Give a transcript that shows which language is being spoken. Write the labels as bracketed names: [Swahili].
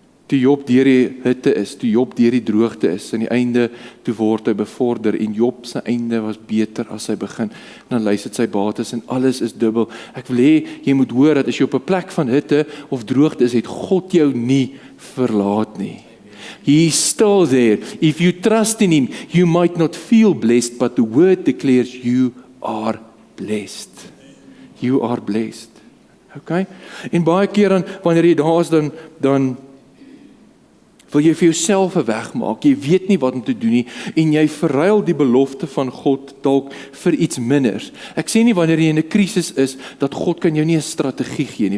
[Afrikaans] Toe Job deur die hitte is, toe Job deur die droogte is, en die einde, toe word hy bevorder, en Job se einde was beter as sy begin. En dan lys dit sy bates, en alles is dubbel. Ek wil hê, jy moet hoor, dat as jy op 'n plek van hitte of droogte is, het God jou nie verlaat nie. [English] He is still there. If you trust in Him, you might not feel blessed, but the word declares you are blessed. You are blessed. Okay? [Afrikaans] En baie keer dan, wanneer jy daar is, dan wil jy vir jouself 'n weg maak. Jy weet nie wat om te doen nie, en jy verruil die belofte van God dalk vir iets minders. Ek sê nie wanneer jy in 'n krisis is, dat God kan jou nie 'n strategie gee nie.